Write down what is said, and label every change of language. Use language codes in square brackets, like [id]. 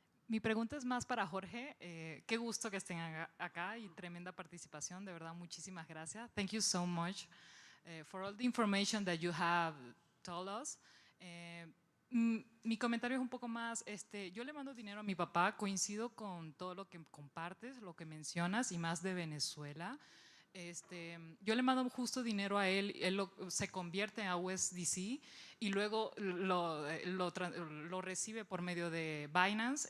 [es] Mi pregunta es más para Jorge. Qué gusto que estén acá y tremenda participación. De verdad, muchísimas gracias. [en] Thank you so much for all the information that you have told us. [es] Mi comentario es un poco más, yo le mando dinero a mi papá, coincido con todo lo que compartes, lo que mencionas, y más de Venezuela. Yo le mando justo dinero a él, se convierte a USDC y luego lo recibe por medio de Binance.